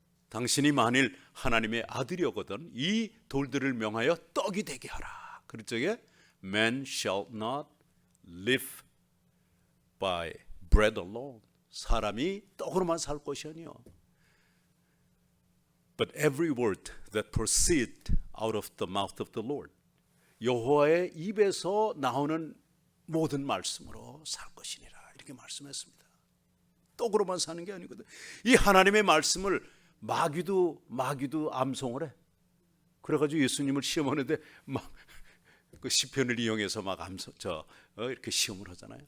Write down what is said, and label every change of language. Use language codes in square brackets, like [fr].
[ko] 당신이 만일 하나님의 아들이었거든 이 돌들을 명하여 떡이 되게 하라. 그럴 적에 [en] Man shall not live by bread alone. [ko] 사람이 떡으로만 살 것이 아니요. [en] But every word that proceeds out of the mouth of the Lord. [ko] 여호와의 입에서 나오는 모든 말씀으로 살 것이니라 이렇게 말씀했습니다. 떡으로만 사는 게 아니거든. 이 하나님의 말씀을 마귀도 암송을 해. 그래가지고 예수님을 시험하는데 막 그 시편을 이용해서 막 이렇게 시험을 하잖아요.